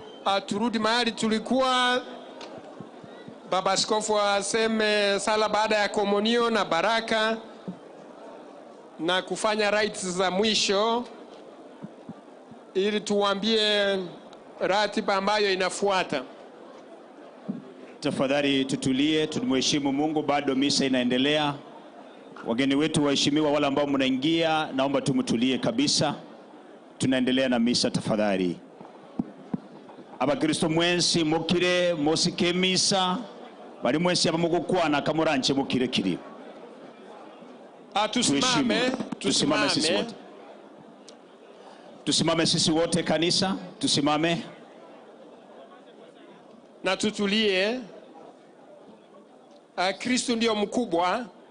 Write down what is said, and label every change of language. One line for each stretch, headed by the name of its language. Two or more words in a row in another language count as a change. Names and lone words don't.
Swahili: turudi mahali tulikuwa. Baba Askofu aseme sala baada ya komunio na baraka na kufanya rites za mwisho, ili tuambie ratiba ambayo inafuata. Tafadhali tutulie, tumheshimu Mungu, bado misa inaendelea. Wageni wetu waheshimiwa, wale ambao mnaingia, naomba tumtulie kabisa. Tunaendelea na misa tafadhali.
Gusii: Abakristo mwensi mukire mosike misa, bali mwensi abamugukwana kamuranche mukire kiri.
Swahili: Tusimame sisi wote. Tusimame sisi wote kanisa, tusimame. Na tutulie. Kristo ndio mkubwa.